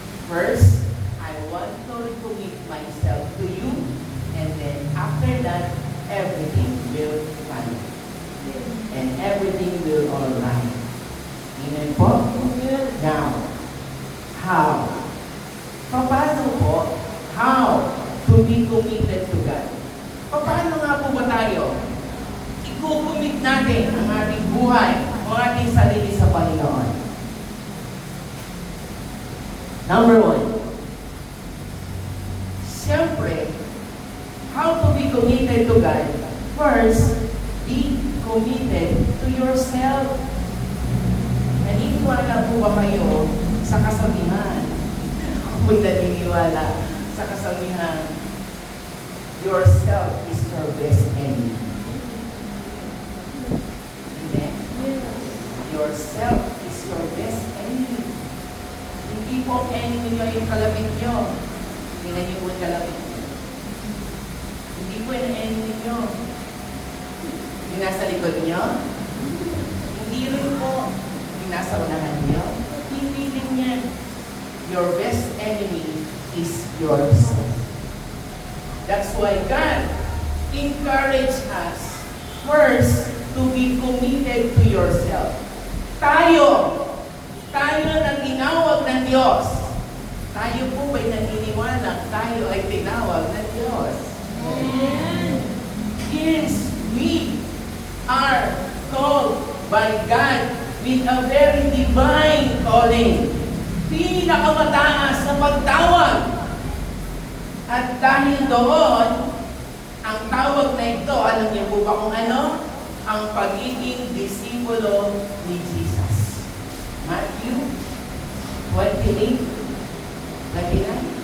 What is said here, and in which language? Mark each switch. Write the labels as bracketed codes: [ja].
[en] First, I want to recommit myself to you, and then after that, everything will fine. And everything will all right. Amen po? Now, how? [tl] Paano po? [en] How to be committed to God? [tl] Paano nga po ba tayo? Ikukumit natin ang ating buhay, ang ating sarili sa Panginoon. [en] Number one, siyempre, how to be committed to God? First, be committed to yourself. [tl] Naniniwala po ba kayo sa kasabihan? Ako'y naniniwala sa kasabihan, [en] yourself is your best enemy. Amen? Yourself is your best enemy. [tl] Hindi po enemy nyo yung kalapit nyo. Tingnan nyo po yung kalapit nyo. Hindi po yung enemy nyo. Yung nasa likod nyo. Hindi rin po yung nasa unahan nyo. Hindi din yan. [en] Your best enemy is yourself. That's why God encouraged us first to be committed to yourself. [tl] Tayo na tinawag ng Diyos. Tayo po ba'y naniniwala tayo ay tinawag ng Diyos? Amen. [en] Yes, we are called by God with a very divine calling. [tl] Pinakamataas na pagtawag. At dahil doon, ang tawag na ito, alam niyo po ba kung ano? Ang pagiging disipulo ni Jesus. Matthew 28, lagi na?